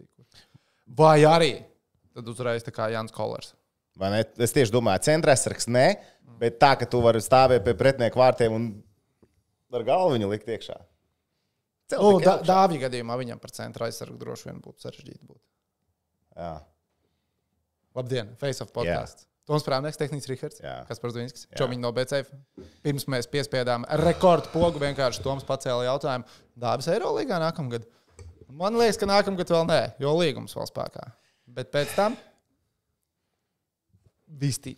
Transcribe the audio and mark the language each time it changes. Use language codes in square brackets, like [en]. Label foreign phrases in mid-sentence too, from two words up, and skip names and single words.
[lv] Vai arī tad uzreiz tā kā Jans Kolers. Vai ne? Es tieši domāju, centrāsargs ne, bet tā, ka tu vari stāvēt pie pretinieku vārtiem un ar galvu viņu likt iekšā. Dāvija gadījumā viņam par centra aizsargu droši vien būtu sarežģīti būt. Jā. Labdien, [en] Face of podcasts. [lv] Toms Prāvnieks, tehnicis Rihards, Kaspars Dvinskis, Čomiņš no BCF. Pirms mēs piespiedām rekordu pogu, vienkārši Toms pacēla jautājumu. Dāvis Eirolīgā nākamgad? Man liekas, ka nākamgad vēl nē, jo līgums vēl spēkā. Bet pēc tam vistic.